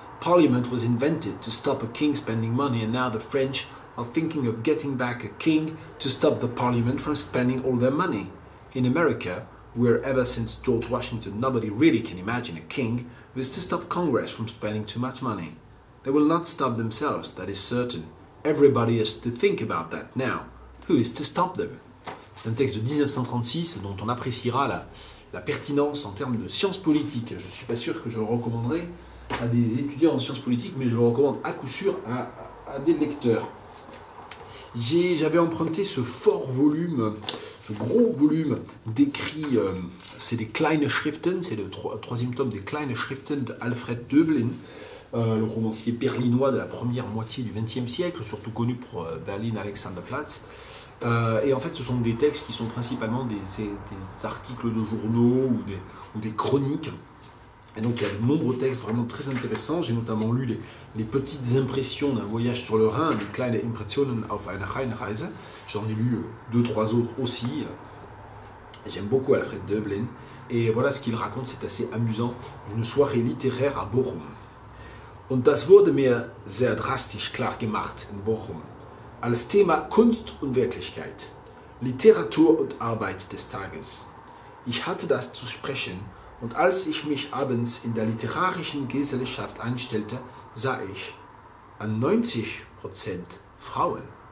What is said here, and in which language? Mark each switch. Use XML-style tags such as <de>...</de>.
<en>Parliament was invented to stop a king spending money, and now the French are thinking of getting back a king to stop the parliament from spending all their money. In America, where ever since George Washington nobody really can imagine a king who is to stop Congress from spending too much money. They will not stop themselves, that is certain. Everybody has to think about that now. Who is to stop them?</en> <fr>C'est un texte de 1936 dont on appréciera la pertinence en termes de sciences politiques. Je ne suis pas sûr que je le recommanderai à des étudiants en sciences politiques, mais je le recommande à coup sûr à des lecteurs. J'avais emprunté ce fort volume, ce gros volume d'écrits, c'est des Kleine Schriften, c'est le troisième tome des Kleine Schriften de Alfred Döblin, le romancier berlinois de la première moitié du XXe siècle, surtout connu pour Berlin Alexanderplatz. Et en fait, ce sont des textes qui sont principalement des articles de journaux ou des chroniques. Et donc, il y a de nombreux textes vraiment très intéressants. J'ai notamment lu les petites impressions d'un voyage sur le Rhin,</fr> <de>die Kleine Impressionen auf einer Rheinreise.</de> <fr>J'en ai lu 2-3 autres aussi. J'aime beaucoup Alfred Döblin. Et voilà ce qu'il raconte, c'est assez amusant, d'une soirée littéraire à Bochum.</fr> <de>Und das wurde mir sehr drastisch klar gemacht in Bochum. Als Thema Kunst und Wirklichkeit, Literatur und Arbeit des Tages. Ich hatte das zu sprechen, und als ich mich abends in der literarischen Gesellschaft einstellte, sah ich an 90% Frauen.</de>